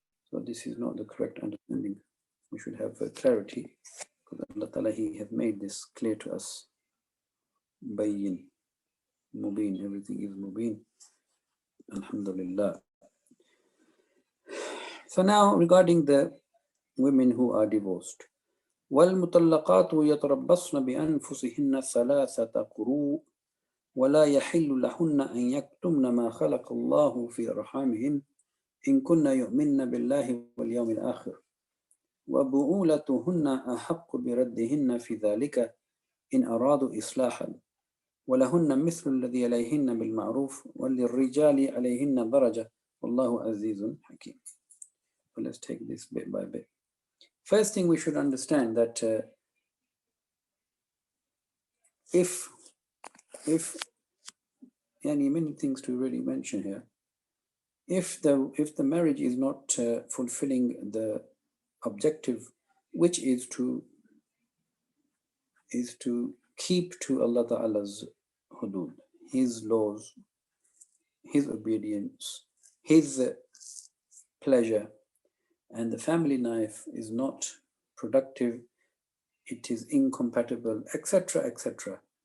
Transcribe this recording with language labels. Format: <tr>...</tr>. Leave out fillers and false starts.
<en>So this is not the correct understanding. We should have clarity, because Allah Ta'ala, He has made this clear to us. Bayyin, mubin, everything is mubin. Alhamdulillah. So now regarding the women who are divorced.</en> <ar>وَالْمُطَلَّقَاتُ يَتَرَبَّصْنَ بِأَنفُسِهِنَّ ثَلَاثَةَ قُرُوءٍ ولا يحل لهن أن يكتمن ما خلق الله في أرحامهن إن كن يؤمن بالله واليوم الآخر وبعولتهن أحق بردهن في ذلك إن أرادوا إصلاحا ولهن مثل الذي عليهن بالمعروف وللرجال عليهن درجة والله عزيز حكيم.</ar> <en>So let's take this bit by bit. First thing we should understand that if many things to really mention here. If the marriage is not fulfilling the objective, which is to keep to Allah Ta'ala's hudud, His laws, His obedience, His pleasure, and the family life is not productive, it is incompatible, etc., etc.</en>